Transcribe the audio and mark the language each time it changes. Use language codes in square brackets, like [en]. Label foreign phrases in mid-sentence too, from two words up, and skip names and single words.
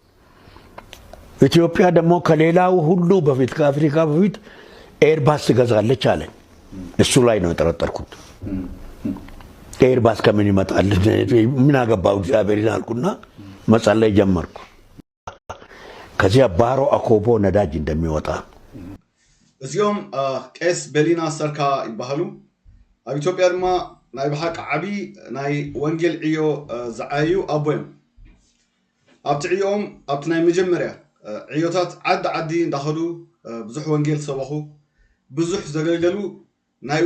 [am] ኢትዮጵያ ደግሞ ከሌላው ሁሉ በፊት ከአፍሪካ በፊት ኤርባስ ትገዛለች አለ እሱ ላይ ነው ተረጠርኩት ኤርባስ ከምን ይመጣል ምን አገባው እግዚአብሔር ይላልኩና መጸለይ ጀመርኩ ከዚያ ባሮ አኮቦ ነዳጅ እንደሚወጣ [ti] እዚኦም ቄስ በሊና ሰርካ ይባሃሉ ኣብ ኢትዮጵያ ድማ ናይ በሓቂ ዓቢ ናይ ወንጌል ዕዮ ዝዓዩ ኣቦዮም ኣብቲ ዕዮኦም ኣብቲ ናይ መጀመርያ ዕዮታት ዓዲ እንዳኸዱ ብዙሕ ወንጌል ሰበኹ ብዙሕ ዘገልገሉ ናይ